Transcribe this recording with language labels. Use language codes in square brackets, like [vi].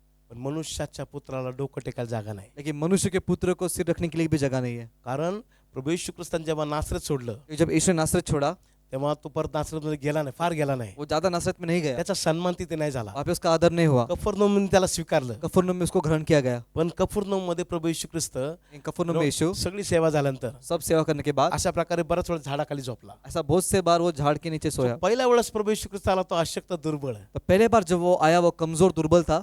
[mr] पण मनुष्याच्या पुत्राला डोकं टेकायला जागा नाही [hi] लेकिन मनुष्य के पुत्र को सिर रखने के लिए भी जगह नहीं है। [mr] कारण प्रभू येशू ख्रिस्तान जेव्हा नासरत सोडलं [hi] जब यीशु ने नासरत छोड़ा, [mr] तेव्हा तो परत नासरतमध्ये गेला नाही फार गेला नाही [hi] वो ज्यादा नासरत में नहीं गया, [mr] त्याचा सन्मान तिथे नाही झाला [hi] वहाँ पे उसका आदर नहीं हुआ। [mr] कफरनहूमने त्याला स्वीकारलं [hi] कफरनहूम में उसको ग्रहण किया गया। [mr] पण कफरनहूम मध्ये प्रभू येशू ख्रिस्त [hi] कफरनहूम में यीशु [mr] सगळी सेवा झाल्यानंतर [hi] सब सेवा करने के बाद [mr] अशा प्रकारे बराच वेळ झाडाखाली झोपला [hi] ऐसा बहुत से बार वो झाड़ के नीचे सोया। [mr] पहिल्या वेळेस प्रभू येशू ख्रिस्त आला तो अशक्त दुर्बळ [hi] तो पहले बार जब वो आया वो कमजोर दुर्बल था,